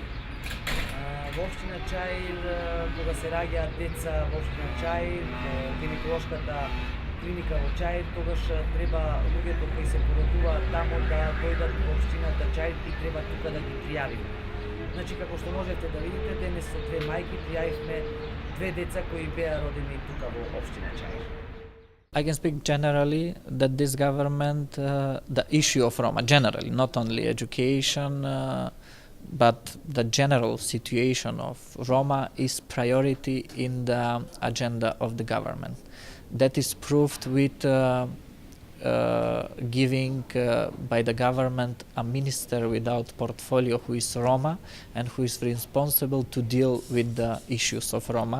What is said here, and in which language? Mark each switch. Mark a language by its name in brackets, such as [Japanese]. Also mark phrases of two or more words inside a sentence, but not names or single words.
[Macedonian] Во општина Чаир, кога се раѓаат деца во општина Чаир, гинеколошката клиника во Чаир, тогаш треба луѓето кои се породуваат таму да дојдат во општината Чаир и треба тука да ги пријавиме. Значи, како што можете да видите, денес со две мајки пријавивме две деца кои беа родени тука во општина Чаир. [English] I can speak generally that this government, the issue of Roma, generally, not only education, but the general situation of Roma is priority in the agenda of the government. That is proved with giving by the government a minister without portfolio who is Roma and who is responsible to deal with the issues of Roma.